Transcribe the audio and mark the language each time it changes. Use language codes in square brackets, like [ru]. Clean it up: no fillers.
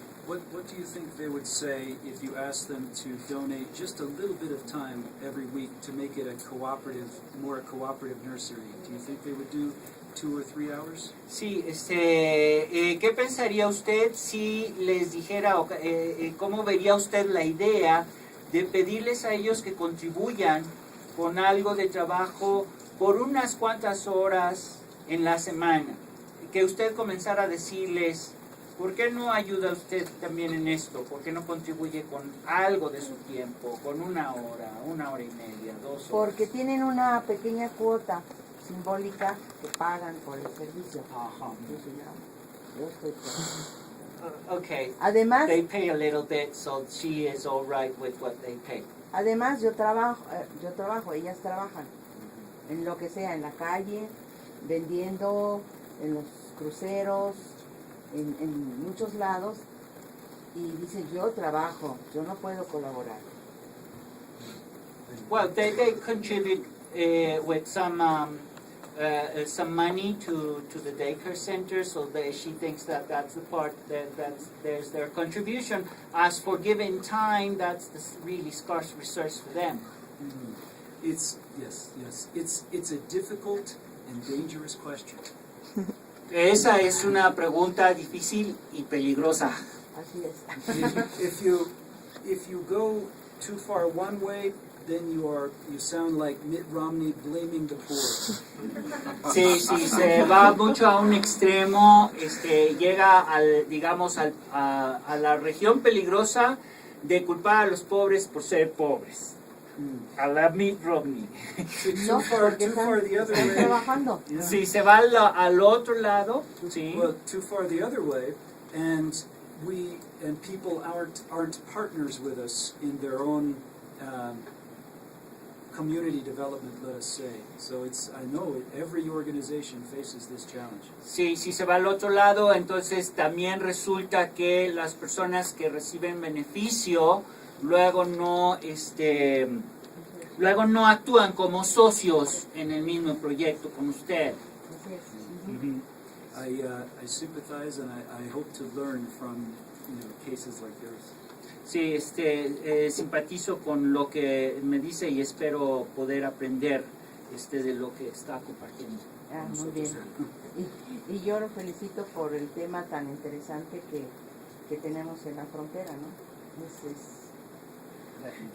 [en] What do you think they would say if you asked them to donate just a little bit of time every week to make it a cooperative nursery? Do you think they would do 2 or 3 hours? [es] Sí, ¿qué pensaría usted si les dijera, cómo vería usted la idea de pedirles a ellos que contribuyan con algo de trabajo por unas cuantas horas en la semana? Que usted comenzara a decirles, ¿por qué no ayuda usted también en esto? ¿Por qué no contribuye con algo de su tiempo, con 1 hora y media, 2 horas? Porque tienen una pequeña cuota simbólica que pagan por el servicio. Ajá. Yo estoy con- Okay. Además, [en] They pay a little bit, so she is all right with what they pay. [es] además yo trabajo, ellas trabajan en lo que sea, en la calle, vendiendo, en los cruceros, en muchos lados, y dice, yo trabajo, yo no puedo colaborar. [en] Well, they contribute with some money to the daycare center, so she thinks that's the part there's their contribution. As for giving time, that's the really scarce resource for them. It's a difficult and dangerous question. [es] Esa es una pregunta difícil y peligrosa. Así es. [en] If you go too far one way, then you sound like Mitt Romney blaming the poor. [es] Sí, sí, se va mucho a un extremo, llega al, digamos, a la región peligrosa de culpar a los pobres por ser pobres. A la Mitt Romney. No, porque [en] too far the other [es] están [en] way. [es] trabajando. Yeah. Si se va al otro lado, sí. [en] Well, too far the other way, and people aren't partners with us in their own community development, let us say. So I know every organization faces this challenge. [es] Sí, si se va al otro lado, entonces también resulta que las personas que reciben beneficio luego no actúan como socios en el mismo proyecto con usted. Así es. [en] I sympathize and I hope to learn from cases like yours. [es] Sí, simpatizo con lo que me dice y espero poder aprender de lo que está compartiendo. Ah, muy bien. Y yo lo felicito por el tema tan interesante que tenemos en la frontera, ¿no?